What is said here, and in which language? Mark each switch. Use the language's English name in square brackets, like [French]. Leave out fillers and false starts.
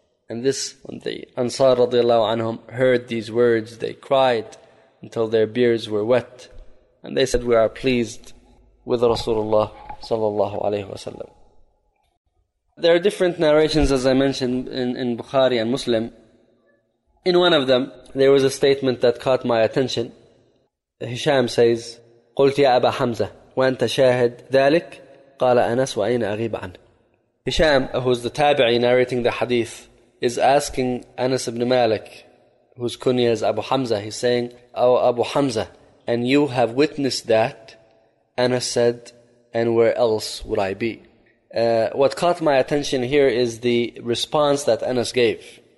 [English] And this, when the Ansar radiallahu anhum heard these words, they cried until their beards were wet. And they said, we are pleased with Rasulullah sallallahu alaihi wasallam. There are different narrations, as I mentioned, in Bukhari and Muslim. In one of them, there was a statement that caught my attention. Hisham says, [Arabic] قلت يا أبا حمزة وأنت شاهد ذلك قال أنس وأين أغيب عنه. [English] Hisham, who's the tabi'i narrating the hadith, is asking Anas ibn Malik, whose kunya is Abu Hamza, he's saying, oh Abu Hamza, and you have witnessed that? Anas said, and where else would I be? What caught my attention here is the response that Anas gave.